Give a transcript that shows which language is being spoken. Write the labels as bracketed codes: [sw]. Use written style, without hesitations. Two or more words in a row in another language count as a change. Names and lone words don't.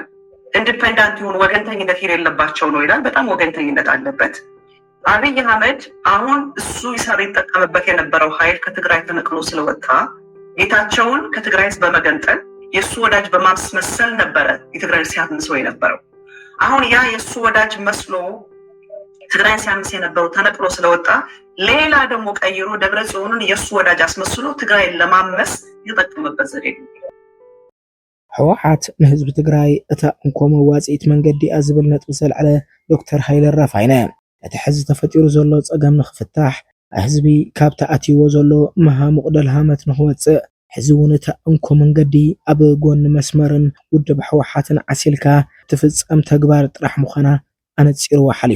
[am] ኢንዲፔንደንት የሆኑ ወገንተኝነት የሌለባቸው ነው ይላል። በጣም ወገንተኝነት አለበት። አብይ አህመድ አሁን እሱ ይሰራ ይጠቀምበት የነበረው ኃይል ከትግራይ ተነቅሎ ስለወጣ ጌታቸውን ከትግራይ ህዝብ በመገንጠል የእሱ ወዳጅ በማስመሰል ነበረ የትግራይ ሲያምሰው የነበረው። አሁን ያ የእሱ ወዳጅ መስሎ ትግራይ ሲያምስ የነበረው ተነቅሎ ስለወጣ ሌላ ደግሞ ቀይሮ ደብረጽዮንን የእሱ ወዳጅ አስመስሎ ትግራይን ለማመስ ይጠቀምበት ዘዴ ነው። [ti] ሕወሓት ንህዝቢ ትግራይ እታ እንኮ መዋፅኢት መንገዲ ዝብል ነጥቢ ዘልዓለ ዶክተር ሃይለ ራፋይነ እቲ ሕዚ ተፈጢሩ ዘሎ ፀገም ንኽፍታሕ ህዝቢ ካብ ተኣትይዎ ዘሎ መሃሙቕ ደልሃመት ንኽወፅእ ሕዚ እውን እታ እንኮ መንገዲ ኣብ ጎኒ መስመርን ውድብ ሕወሓትን ዓሲልካ ትፍፀም ተግባር ጥራሕ ምዃና ኣነፂርዎ ሓሊፉ